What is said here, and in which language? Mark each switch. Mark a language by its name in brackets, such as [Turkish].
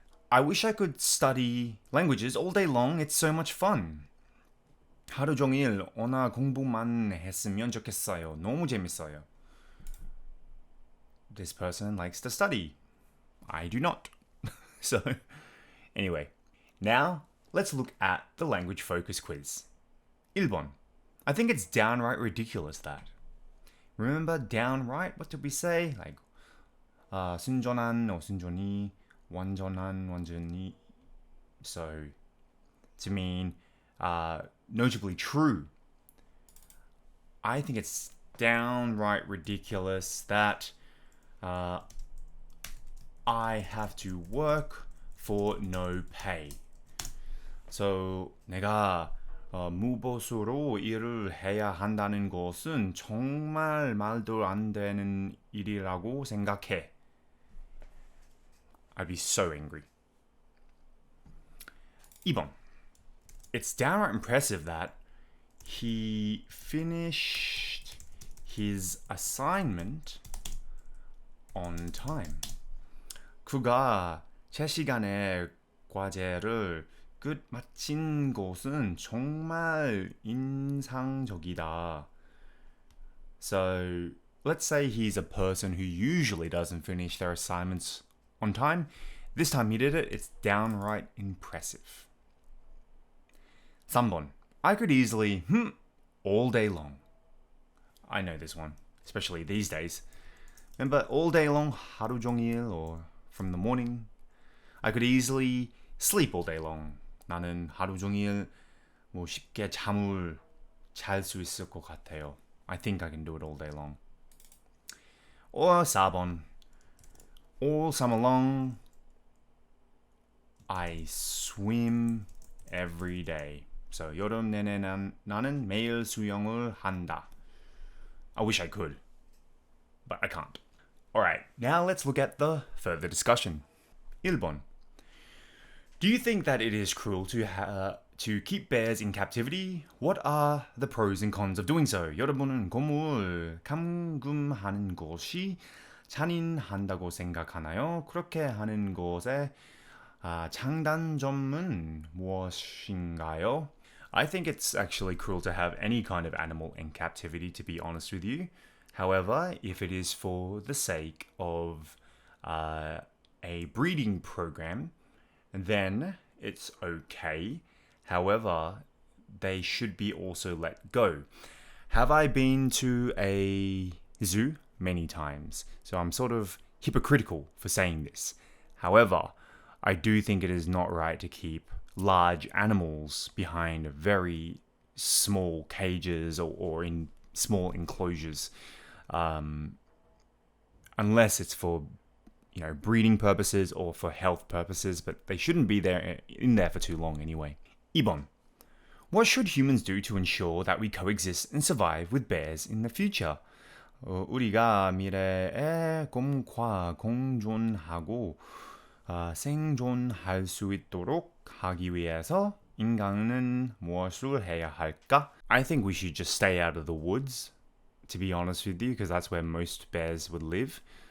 [English] I wish I could study languages all day long. It's so much fun. [Korean] 하루 종일 언어 공부만 했으면 좋겠어요. 너무 재밌어요. [English] This person likes to study. I do not. So, anyway, now let's look at the language focus quiz. [Korean] 1번. [English] I think it's downright ridiculous that. Remember downright? What did we say? [Korean] Like, 순전한 or 순전히, 완전한, 완전히. [English] So, to mean notably true. I think it's downright ridiculous that I have to work for no pay. [Korean] So, 내가 무보수로 일을 해야 한다는 것은 정말 말도 안 되는 일이라고 생각해. [English] I'd be so angry. [Korean] 2번. [English] It's downright impressive that he finished his assignment on time. [Korean] 그가 제 시간에 과제를 끝 마친 것은 정말 인상적이다. [English] So, let's say he's a person who usually doesn't finish their assignments on time. This time he did it. It's downright impressive. [Korean] 3번. [English] I could easily, all day long. I know this one, especially these days. Remember, all day long, [Korean] 하루 종일, [English] or from the morning. I could easily sleep all day long. [Korean] 나는 하루 종일 쉽게 잠을 잘 수 있을 것 같아요. [English] I think I can do it all day long. Or 4번. All summer long, I swim every day. [Korean] So 여름 내내 나는 매일 수영을 한다. [English] I wish I could, but I can't. Alright, now let's look at the further discussion. [Korean] 1번. [English] Do you think that it is cruel to keep bears in captivity? What are the pros and cons of doing so? [Korean] 여러분은 곰을 감금하는 것이 잔인한다고 생각하나요? 그렇게 하는 것의 장단점은 무엇인가요? [English] I think it's actually cruel to have any kind of animal in captivity, to be honest with you. However, if it is for the sake of a breeding program, then it's okay. However, they should be also let go. Have I been to a zoo? Many times. So I'm sort of hypocritical for saying this. However, I do think it is not right to keep large animals behind very small cages or in small enclosures, unless it's for breeding purposes or for health purposes, but they shouldn't be in there for too long anyway. [Korean] 2번. [English] What should humans do to ensure that we coexist and survive with bears in the future? [Korean] 우리가 미래에 곰과 공존하고 생존할 수 있도록 하기 위해서 인간은 무엇을 해야 할까? [English] I think we should just stay out of the woods, to be honest with you, because that's where most bears would live.